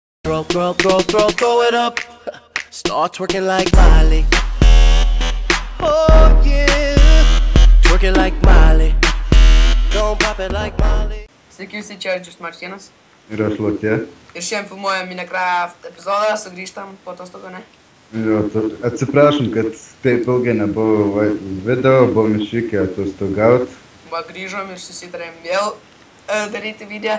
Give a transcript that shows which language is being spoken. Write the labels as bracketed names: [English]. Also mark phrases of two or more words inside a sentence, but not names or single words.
[English] Throw it up. Start twerking like Miley. Oh yeah. Twerking like Miley. Don't pop it like Miley. [Lithuanian] Sveiki visi, čia Džius Martynas. Ir aš Lokė. Ir šiandien filmuojam Minecraft epizodą, sugrįžtam po atostogų, ne? Jo, atsiprašom, kad taip ilgai nebuvo video, buvom išvykę atostogaut. Va, grįžom ir susitarėm vėl daryti video.